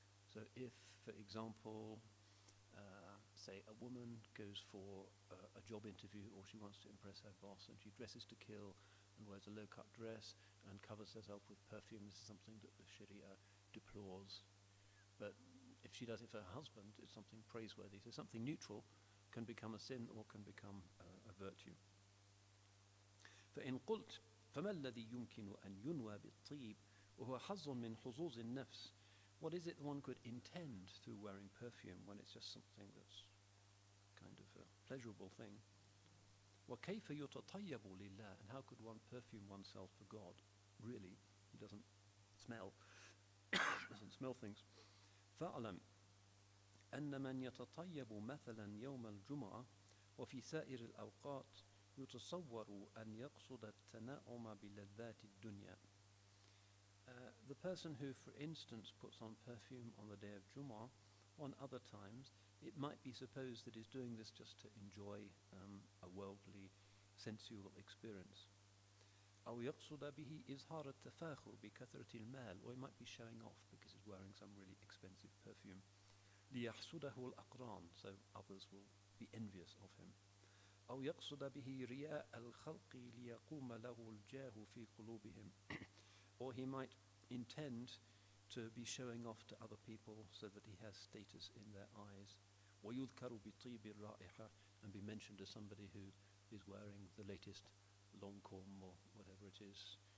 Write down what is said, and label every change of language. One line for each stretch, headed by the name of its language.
English: So if, for example, say a woman goes for a job interview, or she wants to impress her boss, and she dresses to kill and wears a low-cut dress and covers herself with perfume, this is something that the Sharia deplores. But if she does it for her husband, it's something praiseworthy. So something neutral can become a sin or can become a virtue.
Arabic: فإن قلت فما الذي يمكن أن ينوى بالطيب وهو حظ من حظوظ النفس.
English: What is it one could intend through wearing perfume when it's just something that's kind of a pleasurable thing?
Arabic: وكيف يتطيب لله,
English: and how could one perfume oneself for God? Really, he doesn't smell things.
Arabic: فاعلم أن من يتطيب مثلا يوم الجمعة وفي سائر الأوقات يتصور أن يقصد التنعم بلذات الدنيا.
English: The person who, for instance, puts on perfume on the day of Jumu'ah, on other times, it might be supposed that he's doing this just to enjoy a worldly, sensual experience.
Arabic: أو يقصد به إظهار التفاخر بكثرة المال,
English: or he might be showing off because he's wearing some really expensive perfume.
Arabic: ليحسده الأقران,
English: so others will be envious of him.
Arabic: أو يقصد به رياء الخلق ليقوم له الجاه في قلوبهم.
English: Or he might intend to be showing off to other people so that he has status in their eyes.
Arabic: ويذكر بطيب الرائحة,
English: and be mentioned as somebody who is wearing the latest Lancôme or whatever it is.